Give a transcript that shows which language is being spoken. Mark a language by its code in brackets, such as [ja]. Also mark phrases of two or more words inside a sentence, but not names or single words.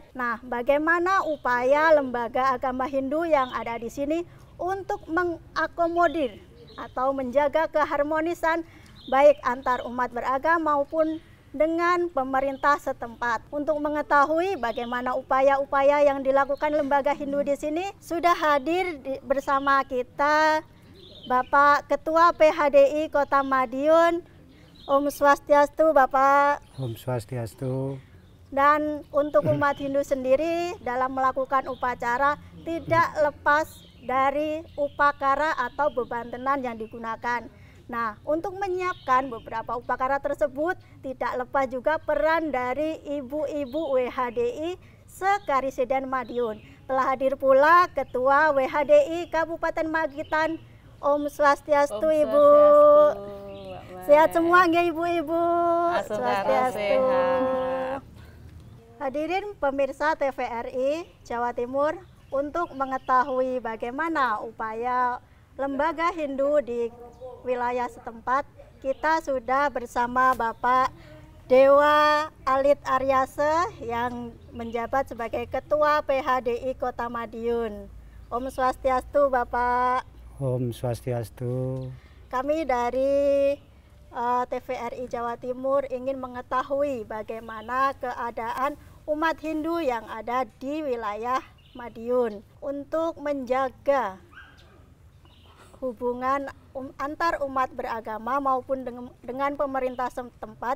[id] Nah, bagaimana upaya lembaga agama Hindu yang ada di sini untuk mengakomodir atau menjaga keharmonisan baik antar umat beragama maupun dengan pemerintah setempat. Untuk mengetahui bagaimana upaya-upaya yang dilakukan lembaga Hindu di sini, sudah hadir bersama kita Bapak Ketua PHDI Kota Madiun. [sa] Om Swastiastu, [id] Bapak. [sa] Om Swastiastu. [id] Dan untuk umat Hindu sendiri dalam melakukan upacara tidak lepas dari upakara atau bebantenan yang digunakan. Nah, untuk menyiapkan beberapa upakara tersebut tidak lepas juga peran dari ibu-ibu WHDI se-Karisiden Madiun. Telah hadir pula Ketua WHDI Kabupaten Magetan. [sa] Om Swastiastu, [id] Ibu. Sehat semua nggih ibu-ibu? Swastiastu. Hadirin pemirsa TVRI Jawa Timur, untuk mengetahui bagaimana upaya lembaga Hindu di wilayah setempat, kita sudah bersama Bapak Dewa Alit Aryase yang menjabat sebagai Ketua PHDI Kota Madiun. [sa] Om Swastiastu, [id] Bapak. [sa] Om Swastiastu. [id] Kami dari TVRI Jawa Timur ingin mengetahui bagaimana keadaan umat Hindu yang ada di wilayah Madiun untuk menjaga hubungan antar umat beragama maupun dengan pemerintah setempat.